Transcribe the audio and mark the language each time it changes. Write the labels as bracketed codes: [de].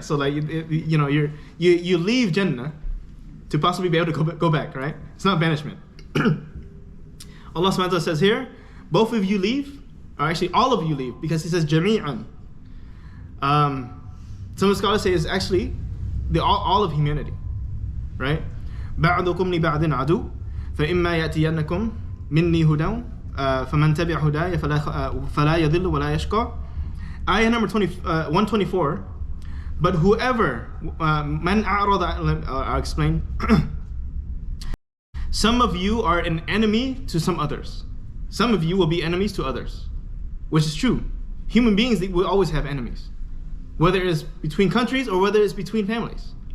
[en] So like you know you leave Jannah to possibly be able to go back, right? It's not banishment. Allah subhanahu wa ta'ala says here, both of you leave, or actually all of you leave, because He says Jami'an. Some of the scholars say it's actually all of humanity, right? [ar] بعضكم لبعض عدو فإما يأتينكم مني هدى فمن تبع هداي فلا يضل ولا يشقى. [en] Ayah number 124. But whoever man [ar] أعرض, [en] I'll explain. Some of you are an enemy to some others. Some of you will be enemies to others, which is true. Human beings, they will always have enemies, whether it's between countries or whether it's between families.